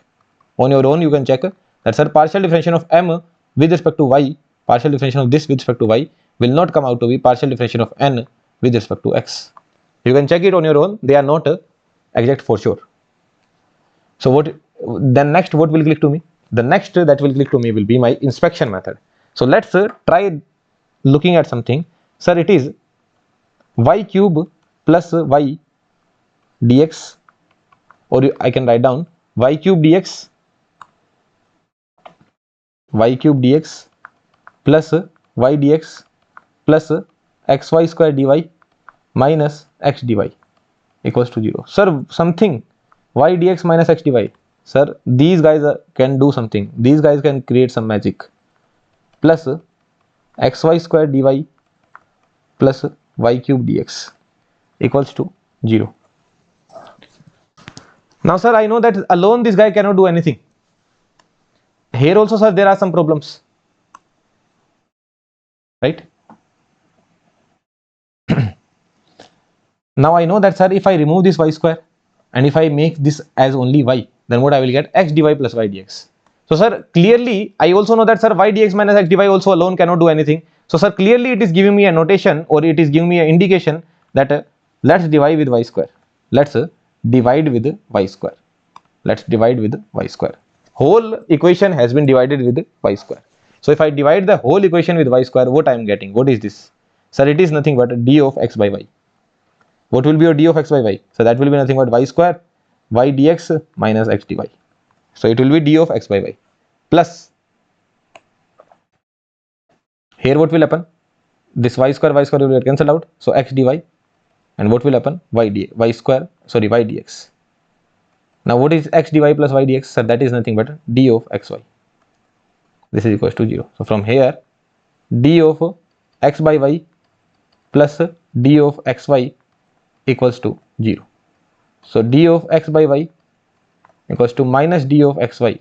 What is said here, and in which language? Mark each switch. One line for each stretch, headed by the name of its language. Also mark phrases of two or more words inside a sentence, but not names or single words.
English: On your own, you can check that, sir, partial differentiation of m with respect to y, partial differentiation of this with respect to y will not come out to be partial differentiation of n with respect to x. You can check it on your own. They are not exact for sure. So what then next, what will click to me? The next that will click to me will be my inspection method. So let's try looking at something. Sir, it is y cube plus y dx, or I can write down y cube dx plus y dx plus xy square dy minus x dy equals to 0. Sir, something y dx minus x dy. Sir, these guys can do something. These guys can create some magic. Plus xy square dy plus y cube dx equals to 0. Now, sir, I know that alone this guy cannot do anything. Here also, sir, there are some problems, right? Now I know that, sir, if I remove this y square and if I make this as only y, then what I will get? X dy plus y dx. So, sir, clearly I also know that, sir, y dx minus x dy also alone cannot do anything. So, sir, clearly it is giving me a notation, or it is giving me an indication that let's divide with y square. Let's divide with y square. Let's divide with y square. Whole equation has been divided with y square. So if I divide the whole equation with y square, what I am getting? What is this? Sir, it is nothing but d of x by y. What will be your d of x by y? So that will be nothing but y square y dx minus x dy. So it will be d of x by y plus, here what will happen? This y square will get cancelled out. So x dy, and what will happen? Y dx. Now what is x dy plus y dx? Sir, that is nothing but d of xy. This is equals to 0. So from here, d of x by y plus d of xy equals to 0. So d of x by y equals to minus d of xy.